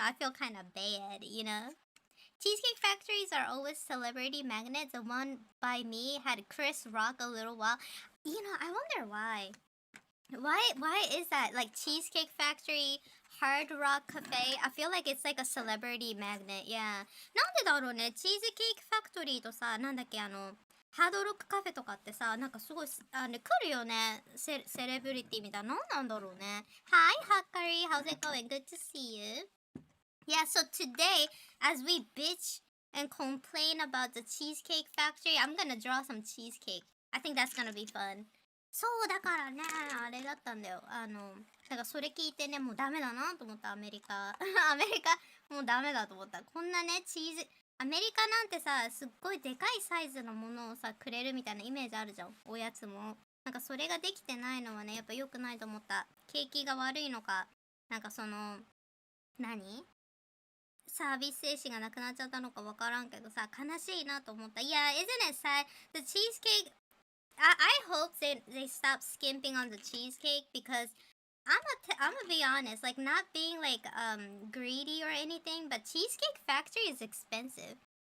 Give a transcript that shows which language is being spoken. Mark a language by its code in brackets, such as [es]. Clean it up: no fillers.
[en] I feel kind of bad, you know. Cheesecake factories are always celebrity magnets. The one by me had Chris Rock a little while. You know, I wonder why. Why is that? Like Cheesecake Factory, Hard Rock Cafe. I feel like it's like a celebrity magnet. [ja] Yeah. なんでだろうね。チーズケーキファクトリーとさ、なんだっけハードロックカフェとかってさ、なんかすごい来るよね。セレブリティみたいな。なんだろうね。 [en] Hi, Hakari. How's it going? Good to see you. Yeah, so today, as we bitch and complain about the Cheesecake Factory, I'm gonna draw some cheesecake. I think that's gonna be fun. [ja] そうだからね、あれだったんだよ。だからそれ聞いてね、もうダメだなと思った、アメリカ。アメリカ、もうダメだと思った。こんなね、アメリカなんてさ、すっごいでかいサイズのものをさ、くれるみたいなイメージあるじゃん。おやつも。なんかそれができてないのはね、やっぱ良くないと思った。景気が悪いのか、なんか何サービス精神がなくなっちゃったのかわからんけどさ、悲しいなと思った。 [en] Yeah, isn't it sad? The cheesecake, I hope they stop skimping on the cheesecake because I'm gonna be honest, like not being like greedy or anything, but Cheesecake Factory is expensive.